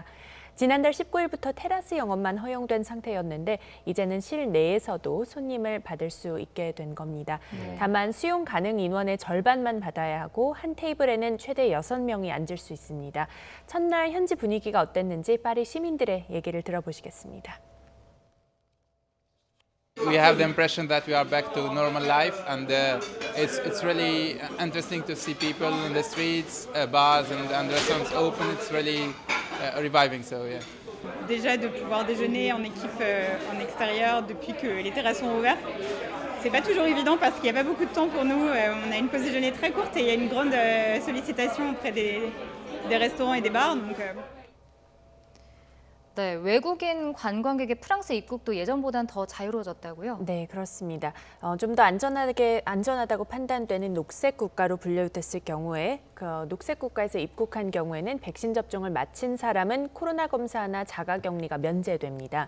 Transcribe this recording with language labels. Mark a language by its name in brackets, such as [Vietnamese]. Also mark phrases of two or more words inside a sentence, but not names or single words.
[Korean] 지난달 19일부터 테라스 영업만 허용된 상태였는데 이제는 실내에서도 손님을 받을 수 있게 된 겁니다. 다만 수용 가능 인원의 절반만 받아야 하고 한 테이블에는 최대 6명이 앉을 수 있습니다. 첫날 현지 분위기가 어땠는지 파리 시민들의 얘기를 들어보시겠습니다. [English] We have the impression that we are back to normal life, and it's really interesting to see people in the streets, bars and restaurants open. It's really reviving. So yeah. [French] Déjà de pouvoir déjeuner en équipe en extérieur depuis que les terrasses sont ouvertes. C'est pas toujours évident parce qu'il n'y a pas beaucoup de temps pour nous. On a une pause déjeuner très courte et il y a une grande sollicitation auprès des restaurants et des bars. Donc, [Korean] 네, 외국인 관광객의 프랑스 입국도 예전보단 더 자유로워졌다고요? 네, 그렇습니다. 좀 더 안전하다고 판단되는 녹색 국가로 분류됐을 경우에 녹색 국가에서 입국한 경우에는 백신 접종을 마친 사람은 코로나 검사나 자가격리가 면제됩니다.